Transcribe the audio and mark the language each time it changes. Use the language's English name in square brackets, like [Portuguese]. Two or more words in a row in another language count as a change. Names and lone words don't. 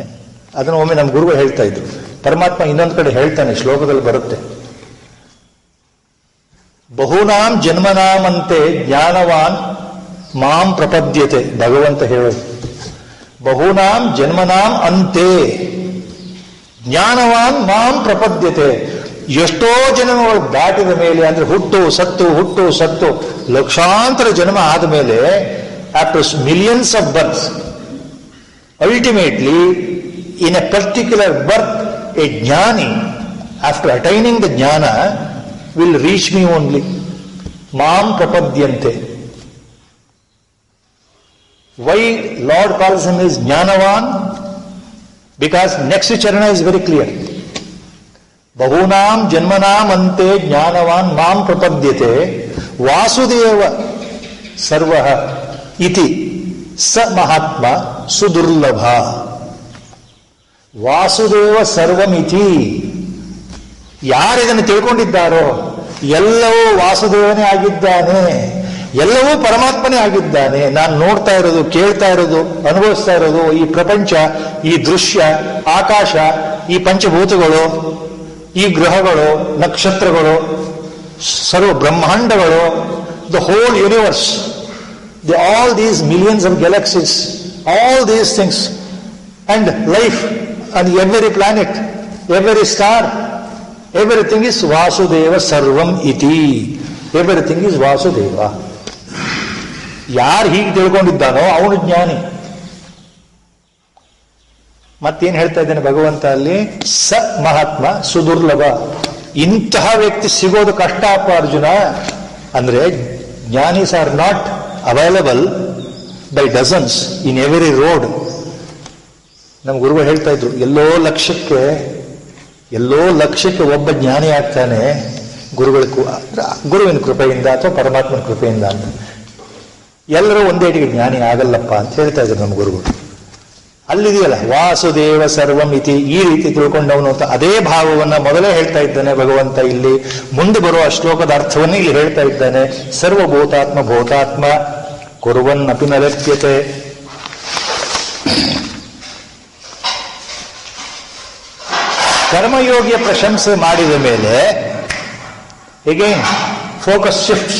[Kannada] ಅದನ್ನು ಒಮ್ಮೆ ನಮ್ಮ ಗುರುಗಳು ಹೇಳ್ತಾ ಇದ್ರು. ಪರಮಾತ್ಮ ಇನ್ನೊಂದು ಕಡೆ ಹೇಳ್ತಾನೆ, ಶ್ಲೋಕದಲ್ಲಿ ಬರುತ್ತೆ, [Sanskrit] ಬಹುನಾಂ ಜನ್ಮನಾಮಂತೆ ಜ್ಞಾನವಾನ್ ಮಾಂ ಪ್ರಪದ್ಯತೆ. [Kannada] ಭಗವಂತ ಹೇಳೋದು, [Sanskrit] ಬಹುನಾಂ ಜನ್ಮನಾಂ ಅಂತೆ ಜ್ಞಾನವಾನ್ ಮಾಂ ಪ್ರಪದ್ಯತೆ. [Kannada] ಎಷ್ಟೋ ಜನ್ಮಗಳು ದಾಟಿದ ಮೇಲೆ, ಅಂದ್ರೆ ಹುಟ್ಟು ಸತ್ತು ಲಕ್ಷಾಂತರ ಜನ್ಮ ಆದ ಮೇಲೆ, [English] after millions of births, ultimately in a particular birth a jnani, after attaining the jnana, will reach me only. [Sanskrit] मां प्रपद्यन्ते. [English] Why Lord calls him as Jnanavan? Because next charana is very clear. [Sanskrit] बहूनां जन्मनां अन्ते ज्ञानवान् मां प्रपद्यते वासुदेव सर्वः इति ಸ ಮಹಾತ್ಮ ಸುದುರ್ಲಭ. ವಾಸುದೇವ ಸರ್ವಮಿತಿ. [Kannada] ಯಾರಿದನ್ನು ತಿಳ್ಕೊಂಡಿದ್ದಾರೋ ಎಲ್ಲವೂ ವಾಸುದೇವನೇ ಆಗಿದ್ದಾನೆ. ಎಲ್ಲವೂ ಪರಮಾತ್ಮನೇ ಆಗಿದ್ದಾನೆ. ನಾನು ನೋಡ್ತಾ ಇರೋದು, ಕೇಳ್ತಾ ಇರೋದು, ಅನುಭವಿಸ್ತಾ ಇರೋದು, ಈ ಪ್ರಪಂಚ, ಈ ದೃಶ್ಯ, ಆಕಾಶ, ಈ ಪಂಚಭೂತಗಳು, ಈ ಗ್ರಹಗಳು, ನಕ್ಷತ್ರಗಳು, ಸರ್ವ ಬ್ರಹ್ಮಾಂಡಗಳು, [English] the whole universe, all these millions of galaxies, all these things, and life on every planet, every star, everything is [Sanskrit] वासुदेव सर्वम् इति. [English] Everything is Vasudeva. [Kannada] ಯಾರು ಹೀಗೆ ತಿಳ್ಕೊಂಡಿದ್ದಾನೋ ಅವನು ಜ್ಞಾನಿ. ಮತ್ತೇನು ಹೇಳ್ತಾ ಇದ್ದಾನೆ ಭಗವಂತ ಅಲ್ಲಿ? [Sanskrit] ಸ ಮಹಾತ್ಮ ಸುದುರ್ಲಭ. [Kannada] ಇಂತಹ ವ್ಯಕ್ತಿ ಸಿಗೋದು ಕಷ್ಟ ಅಪ್ಪ ಅರ್ಜುನ. [English] ಅಂದ್ರೆ jnanis are not available by dozens in every road. [Kannada] ನಮ್ಮ ಗುರುಗಳು ಹೇಳ್ತಾ ಇದ್ರು, ಎಲ್ಲೋ ಲಕ್ಷಕ್ಕೆ ಒಬ್ಬ ಜ್ಞಾನಿ ಆಗ್ತಾನೆ ಗುರುವಿನ ಕೃಪೆಯಿಂದ ಅಥವಾ ಪರಮಾತ್ಮನ ಕೃಪೆಯಿಂದ ಅಂತ. ಎಲ್ಲರೂ ಒಂದೇಟಿಗೆ ಜ್ಞಾನಿ ಆಗಲ್ಲಪ್ಪ ಅಂತ ಹೇಳ್ತಾ ಇದ್ರು ನಮ್ಮ ಗುರುಗಳು. ಅಲ್ಲಿದೆಯಲ್ಲ [Sanskrit] ವಾಸುದೇವ ಸರ್ವಂ ಇತಿ, [Kannada] ಈ ರೀತಿ ತಿಳ್ಕೊಂಡವನು ಅಂತ ಅದೇ ಭಾವವನ್ನ ಮೊದಲೇ ಹೇಳ್ತಾ ಇದ್ದಾನೆ ಭಗವಂತ. ಇಲ್ಲಿ ಮುಂದೆ ಬರುವ ಶ್ಲೋಕದ ಅರ್ಥವನ್ನೇ ಇಲ್ಲಿ ಹೇಳ್ತಾ ಇದ್ದಾನೆ. [Sanskrit] ಸರ್ವಭೂತಾತ್ಮ ಭೂತಾತ್ಮ ಕುರುವನ್ ಅಪಿ ನ ಲಭ್ಯತೆ. [Kannada] ಕರ್ಮಯೋಗಿಯ ಪ್ರಶಂಸೆ ಮಾಡಿದ ಮೇಲೆ [English] again focus shifts.